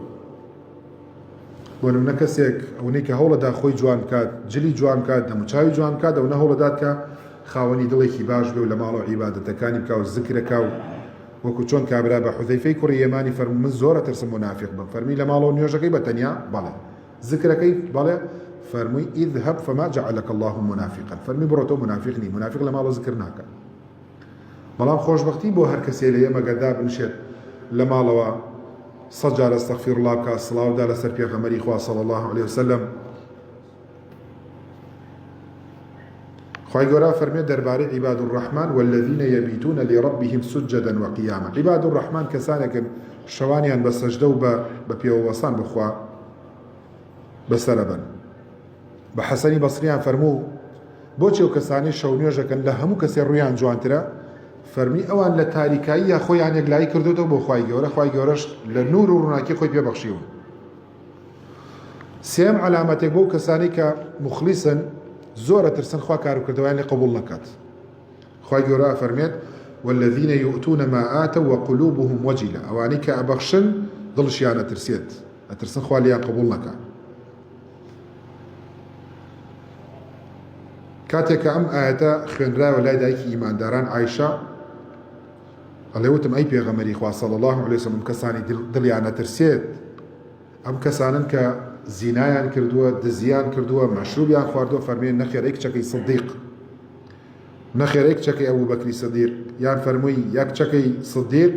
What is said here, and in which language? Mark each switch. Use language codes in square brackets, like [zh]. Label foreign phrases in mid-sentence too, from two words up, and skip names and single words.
[ckb] بۆ نمونە کەسێک ئەوەی کە هەوڵەدا خۆی جوان بکات، جلی جوان بکات، دەموچاوی جوان بکات، ئەوە هەوڵەدات کە خاوەنی دڵێکی باش بێ و لە ماڵەوە عیبادەتەکانی بکە و زکرەکە و وەکو چۆن کابرا بە حوزەیفەی کوڕی یەمانی فەرموو من زۆرە ترسم مونافق بم. فەرمی لە ماڵەوە نوێژەکەی بەتەنیا بەڵێ، زکرەکەی بەڵێ، فەرمووی [ar] اذهب فما جعلك الله منافقا. [ckb] فەرمی بڕۆ تۆ منافق نی، منافق لە ماڵەوە زکر ناکە. بەڵام خۆشبەختی بۆ هەر کەسێ لە ئێمە گەدا بنشێت لە ماڵەوە 100 جار [ar] ئەستەغفیر الله [ckb] بکات، سڵاودا لەسەر پێغەمبەری خوا [ar] صلی الله عليه وسلم. [ckb] خوای گەورە فەرمێت دەربارەی [ar] عیباد الرحمن والذین یبیتون لربهم سجدا وقیاما. عیباد الرحمن [ckb] کەسانێکن شەوانیان بە سەجدە و بە پێوەوەسان بخوا بەسەرەبەن. بە حەسەنی بەسرییان فەرموو بۆچی ئەو کەسانی شەو نوێژەکەن لە هەموو کەسێ ڕوویان جوانترە؟ فەرمی ئەوان لە تاریکایی یا خۆیان یەکلایی کردوتەوە بۆ خوای گەورە، خوای گەورەش لە نور و ڕووناکی خۆی پێبەخشیون. سێم علامەتێک بۆ کەسانی کە مخلیسن زۆرە ترسن خوا کاروکردەوەیان لێ قبوڵ نەکات. خوای گەورە فەرمێت [ar] والذین یؤتون ما آتوا وقلوبهم وجلة. [ckb] ئەوانەی کە ئەبەخشن دڵشیان ئەترسێت، ئەترسن خوا لێیان قبوڵ نەکات. کاتێک کە ئەم ئاەتە خوێنرایەوە لای دایکی ئیمانداران عایشە ئەڵێ وتم ئەی پێغەمبەری خوا [ar] صلی الله علیه وسلم [ckb] ئەم کەسانی دڵیان ئەترسێت، ئەم کەسانن کە زینایان کردووە، دزیان کردووە، مەشروبیان خواردووە، فەرمێن نەخێر ئەی کچەکەی سدیق، نەخێر ئەی کچەکەی ئەبوو بەکری سدیق، یان فەرمووی یا کچەکەی سدیق.